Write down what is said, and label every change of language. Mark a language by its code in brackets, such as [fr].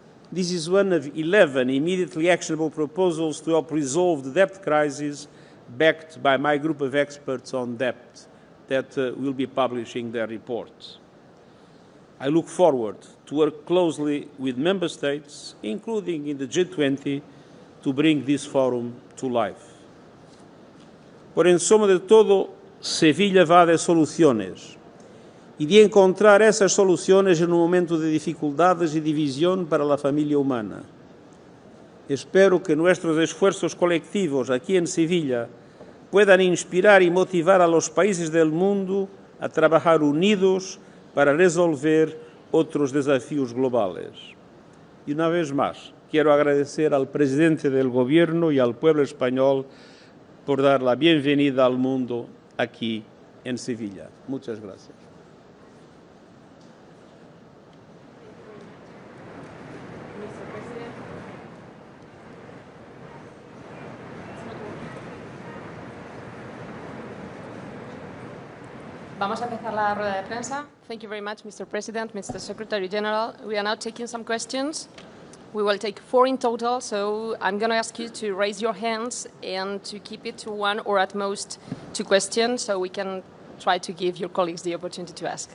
[en] This is one of 11 immediately actionable proposals to help resolve the debt crisis backed by my group of experts on debt that will be publishing their report. I look forward to work closely with member states, including in the G20, to bring this forum to life. [es] Por encima de todo, Sevilla va de soluciones y de encontrar esas soluciones en un momento de dificultades y división para la familia humana. Espero que nuestros esfuerzos colectivos aquí en Sevilla puedan inspirar y motivar a los países del mundo a trabajar unidos para resolver otros desafíos globales. Y una vez más, quiero agradecer al presidente del Gobierno y al pueblo español por dar la bienvenida al mundo aquí en Sevilla. Muchas gracias. Vamos a empezar la rueda de prensa. [en] Thank you very much, Mr. President, Mr. Secretary General. We are now taking some questions. We will take 4 in total, so I'm going to ask you to raise your hands and to keep it to 1 or at most 2 questions, so we can try to give your colleagues the opportunity to ask.